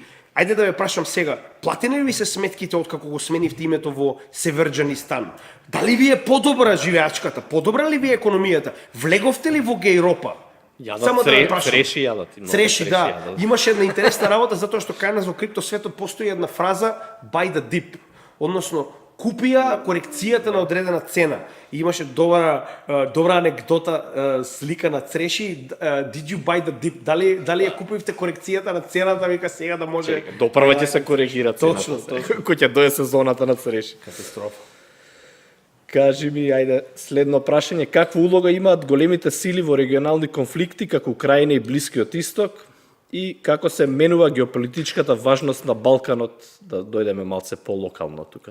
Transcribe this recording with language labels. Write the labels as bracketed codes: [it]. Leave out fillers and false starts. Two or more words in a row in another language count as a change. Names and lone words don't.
[mk] Ајде да ве прашам сега, платени ли ви се сметките од како го сменивте името во Северџанистан? Дали ви е подобра живеачката? Подобра ли ви е економијата? Влеговте ли во Гејропа? Јадат цреши јадат. Цреши, да. Имаше една интересна работа затоа што кај нас во криптосветот постои една фраза [en] buy the dip, [mk] односно купија корекцијата на одредена цена. И имаше добра анекдота, слика на цреши, [en] did you buy the dip? [mk] Дали ја купивте корекцијата на цената, вика сега да може... Допрва ќе се коригира цената. Точно. Кој ќе дое сезоната на цреши. Катастрофа. Кажи ми, ајде, следно прашање, каква улога имаат големите сили во регионални конфликти како Украина и Блискиот Исток и како се менува геополитичката важност на Балканот, да дојдеме малце по-локално тука?